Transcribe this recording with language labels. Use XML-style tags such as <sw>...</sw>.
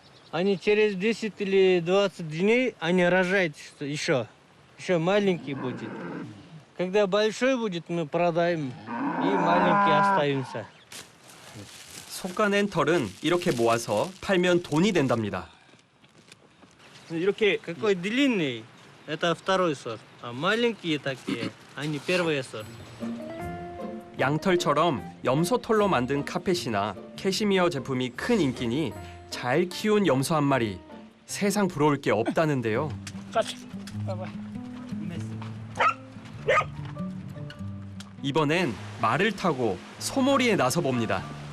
<ru>Они через 10 или 20 дней они рожают еще. Еще маленький будет. Когда большой будет, мы продаем. И маленький оставимся.</ru> <ko>솎아낸 털은 이렇게 모아서 팔면 돈이 된답니다. 이렇게</ko> <ru>Какой длинный, это второй сорт. А маленькие такие, они первый сорт.</ru> <ko>양털처럼 염소털로 만든 카펫이나 캐시미어 제품이 큰 인기니 잘 키운 염소 한 마리 세상 부러울 게 없다는데요. 같이 봐봐. 이번엔 말을 타고 소몰이에 나서 봅니다.</ko>